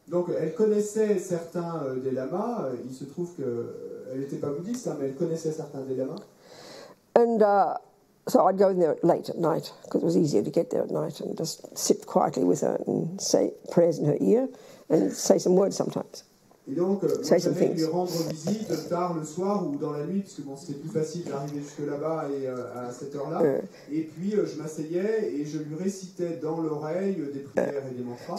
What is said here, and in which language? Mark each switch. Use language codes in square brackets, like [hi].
[fr] Donc elle connaissait certains des lamas. Il se trouve qu'elle n'était pas bouddhiste, hein, mais elle connaissait certains des lamas. [en] And so I'd go in there late at night because it was easier to get there at night and just sit quietly with her and say prayers in her ear and say some words sometimes. [fr] Et donc, moi, j'allais lui rendre visite tard le soir ou dans la nuit, parce que bon, c'était plus facile d'arriver jusque là-bas et à cette heure-là. Et puis, je m'asseyais et je lui récitais dans l'oreille des prières et des mantras.